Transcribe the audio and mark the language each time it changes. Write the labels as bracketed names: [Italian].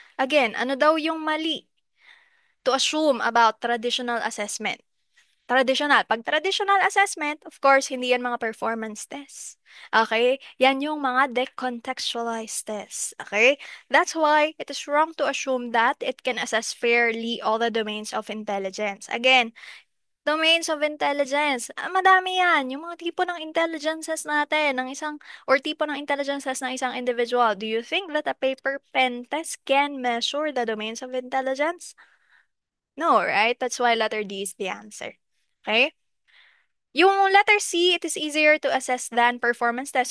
[English] Again, [Filipino] ano daw yung mali [English] to assume about traditional assessment? Traditional. Pag traditional assessment, of course, [Filipino] hindi yan mga [English] performance tests. Okay? [Filipino] Yan yung mga [English] decontextualized tests. Okay? That's why it is wrong to assume that it can assess fairly all the domains of intelligence. Again, domains of intelligence. [Filipino] Madami yan. Yung mga tipo ng intelligences natin, ng isang, or tipo ng intelligences ng isang individual. [English] Do you think that a paper pen test can measure the domains of intelligence? No, right? That's why letter D is the answer. Okay? [Filipino] Yung [English] letter C, it is easier to assess than performance test.